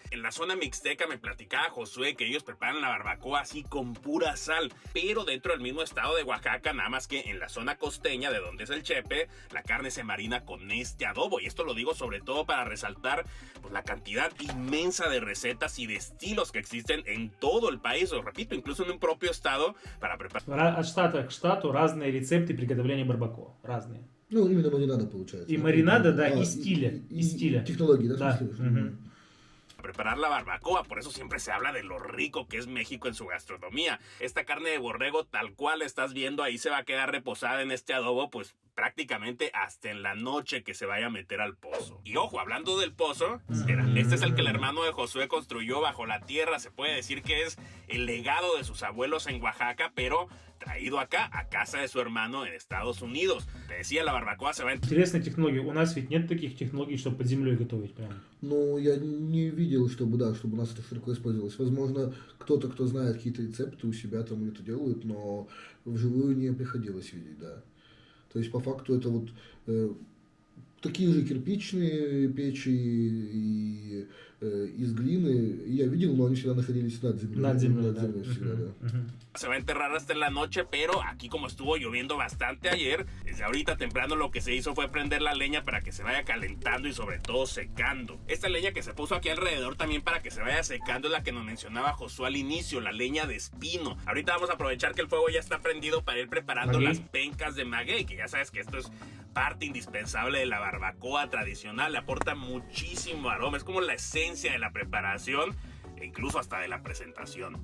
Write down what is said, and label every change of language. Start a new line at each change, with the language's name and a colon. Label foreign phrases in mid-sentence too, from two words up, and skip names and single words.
Spanish: En la zona mixteca me platicaba Josué que ellos preparan la barbacoa así con pura sal, pero dentro del mismo estado de Oaxaca, nada más que en la zona costeña de donde es el Chepe, la carne se marina con este adobo. Y esto lo digo sobre todo para resaltar pues, la cantidad inmensa de recetas y de estilos que existen en todo el país, os repito, incluso en un propio estado para preparar.
Russian: От штата к штату разные рецепты приготовления барбакоа. Разные. Ну, именно маринада получается. И маринада, да, и стиля. И стиля. Технологии, да?
Spanish: Preparar la barbacoa, por eso siempre se habla de lo rico que es México en su gastronomía. Esta carne de borrego tal cual estás viendo ahí se va a quedar reposada en este adobo pues prácticamente hasta en la noche que se vaya a meter al pozo. Y ojo, hablando del pozo, mira, este es el que el hermano de Josué construyó bajo la tierra. Se puede decir que es el legado de sus abuelos en Oaxaca, pero traído acá, a casa de su hermano en Estados Unidos. Te decía, la barbacoa se va a...
Russian: Интересная технология. У нас ведь нет таких технологий, чтобы под землей готовить прям. Ну, я не видел, чтобы, да, чтобы у нас это широко использовалось. Возможно, кто-то, кто знает какие-то рецепты у себя там это делают, но вживую не приходилось видеть, да. То есть, по факту, это вот такие же кирпичные печи и из глины. Я видел, но они всегда находились над землей. Над землей, да. Всегда, да.
Spanish: Se va a enterrar hasta en la noche, pero aquí como estuvo lloviendo bastante ayer, desde ahorita temprano lo que se hizo fue prender la leña para que se vaya calentando y sobre todo secando. Esta leña que se puso aquí alrededor también para que se vaya secando es la que nos mencionaba Josué al inicio, la leña de espino. Ahorita vamos a aprovechar que el fuego ya está prendido para ir preparando las pencas de maguey, que ya sabes que esto es parte indispensable de la barbacoa tradicional, le aporta muchísimo aroma, es como la esencia de la preparación e incluso hasta de la presentación.